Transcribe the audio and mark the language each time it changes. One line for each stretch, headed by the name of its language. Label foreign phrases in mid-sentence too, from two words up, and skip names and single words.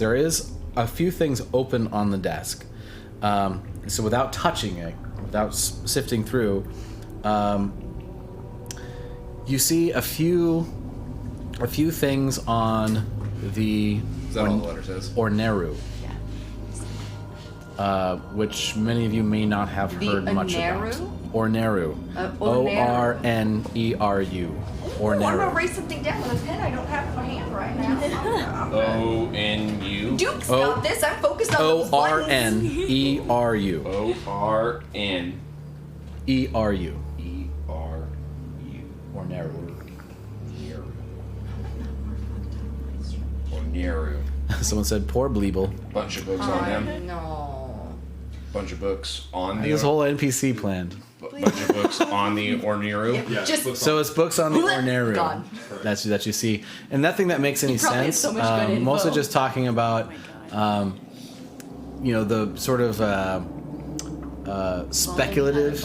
English: There is a few things open on the desk. So without touching it, without sifting through, you see a few things on the Is that all the letter says? Orneru, Yeah. which many of you may not have The heard much Orneru? about. Orneru. O-R-N-E-R-U. Oh, I'm gonna Orneru. write something down with a pen I don't have in my hand right now. O-N-U. Duke's got this. I'm focused on those buttons. O-R-N-E-R-U. O-R-N. E-R-U. E-R-U. Orneru. Orneru. Someone said, poor Bleeble. Bunch of books on them. No. Bunch of books on the. His whole NPC planned. Bunch of books on the Orneru. Yeah, Just So it's books on the Orneru Gone. that you see, and nothing that makes any probably has sense. so much good info. Mostly just talking about, the sort of speculative